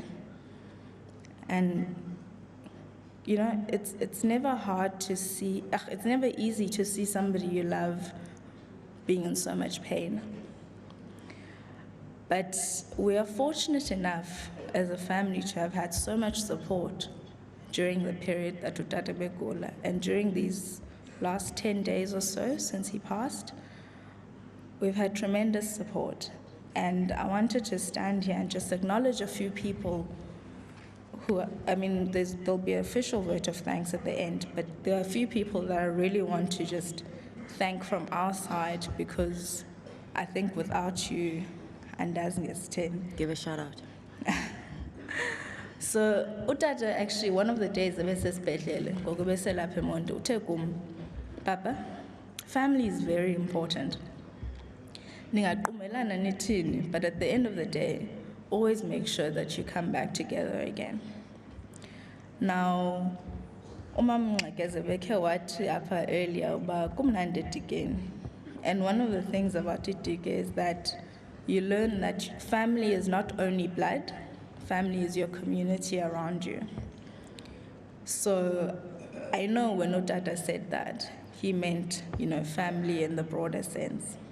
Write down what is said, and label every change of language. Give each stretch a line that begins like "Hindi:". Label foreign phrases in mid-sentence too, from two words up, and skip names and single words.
English: And it's never hard to see, it's never easy to see somebody you love being in so much pain. But we are fortunate enough as a family to have had so much support during the period that
Xhosa: utata begula,
English: and during these last 10 days or so since he passed, we've had tremendous support. And I wanted to stand here and just acknowledge a few people who, there'll be an official vote of thanks at the end, but there are a few people that I really want to just thank from our side, because I think without you,
Xhosa: andazi ngesitheni.
English: Give a shout out.
Xhosa: So utata actually,
English: one of the days
Xhosa: ebesesibhedlele ngoku beselapha eMonti, uthe kum,
English: Papa, family is very important.
Xhosa: Ningaqumelana nithini,
English: but at the end of the day, always make sure that you come back together again. Now,
Xhosa: umamngcekeze bekhe wathi apha earlier uba kumnandi edikeni.
English: And one of the things about Idike is that you learn that family is not only blood, family is your community around you. So I know when Utata said that, he meant, family in the broader sense.